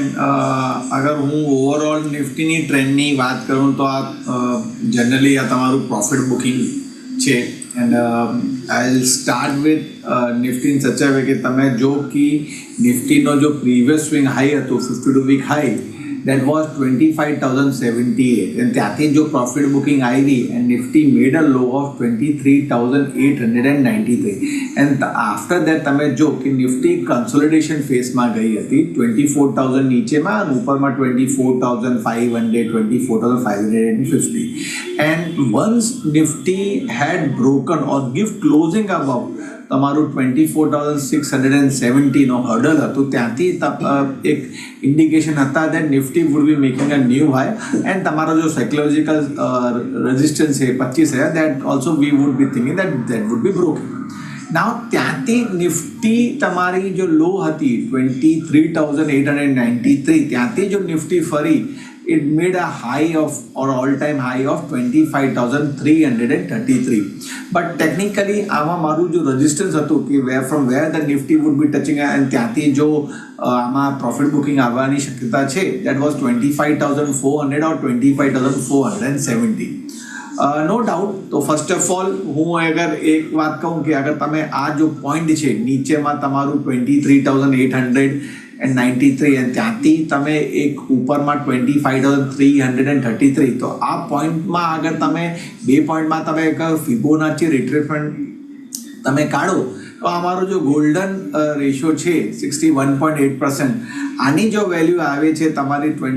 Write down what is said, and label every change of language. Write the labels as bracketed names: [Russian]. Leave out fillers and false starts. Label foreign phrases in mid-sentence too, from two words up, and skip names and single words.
[Gujarati] અગર હું ઓવરઓલ નિફ્ટીની ટ્રેન્ડની વાત કરું તો આ જનરલી આ તમારું [English] profit booking [Gujarati] છે. [English] and I will start with Nifty in such a way [Gujarati] કે તમે જો કે નિફ્ટીનો જો [English] previous swing high [Gujarati] હતું 52 [English] week high, that was 25,078 and [Gujarati] ત્યાંથી જો પ્રોફિટ બુકિંગ આવી [English] and Nifty made a low of [Gujarati] 23,893 [English] and after that [Gujarati] તમે જો કે નિફ્ટી [English] consolidation phaseમાં [Gujarati] ગઈ હતી 24,000 નીચેમાં અને ઉપરમાં 24,500 24,550 [English] and once Nifty had broken or give closing above [Gujarati] તમારું 24,670 નો હર્ડલ હતું, ત્યાંથી એક ઇન્ડિકેશન હતા [English] that Nifty would be making a new high and [Gujarati] તમારો જો સાયકોલોજીકલ રેઝિસ્ટન્સ છે 25,000, [English] that also we would be thinking that would be broken. [Gujarati] Now ત્યાંથી નિફ્ટી તમારી જો લો હતી 23,893, ત્યાંથી જો નિફ્ટી ફરી [English] it made a high of [Gujarati] or all-time high of 25,333. [English] But technically [Gujarati] આમાં મારું જો રેઝિસ્ટન્સ હતું કે [English] from where the Nifty would be touching and [Gujarati] ત્યાંથી જો આમાં પ્રોફિટ બુકિંગ આવવાની શક્યતા છે, [English] that was 25,400 or 25,470. no doubt. [Gujarati] તો [English] first of all [Gujarati] હું અગર એક વાત કહું કે અગર તમે આ જો પોઈન્ટ છે નીચેમાં તમારું 23,893 અને ત્યાંથી તમે એક ઉપરમાં 25,333, તો આ પોઈન્ટમાં અગર તમે બે પોઈન્ટમાં તમે [English] Fibonacci retracement [Gujarati] તમે કાઢો તો અમારો જો [English] golden ratio [Gujarati] છે 61.8%, આની જો વેલ્યુ આવે છે તમારી